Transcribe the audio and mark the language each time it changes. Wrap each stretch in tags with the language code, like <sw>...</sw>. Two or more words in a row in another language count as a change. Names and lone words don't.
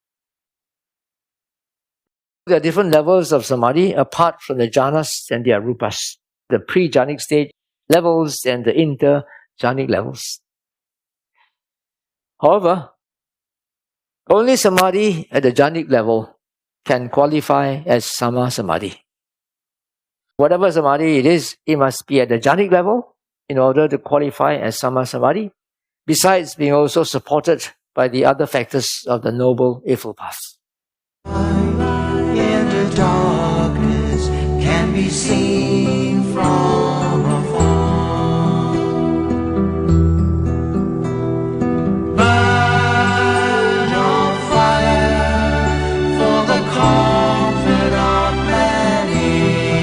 <en>There are different levels of samadhi apart from the jhanas and their rupas, the pre-jhanic stage levels and the inter-jhanic levels. However, only samadhi at the jhanic level can qualify as</en> <pi>sama samadhi.</pi> <en>Whatever samadhi it is, it must be at the jhanic level in order to qualify as</en> <pi>sama samadhi,</pi> <en>besides being also supported by the other factors of the Noble Eightfold Path. In the darkness can be seen from afar. Burn on fire for the comfort of many.</en>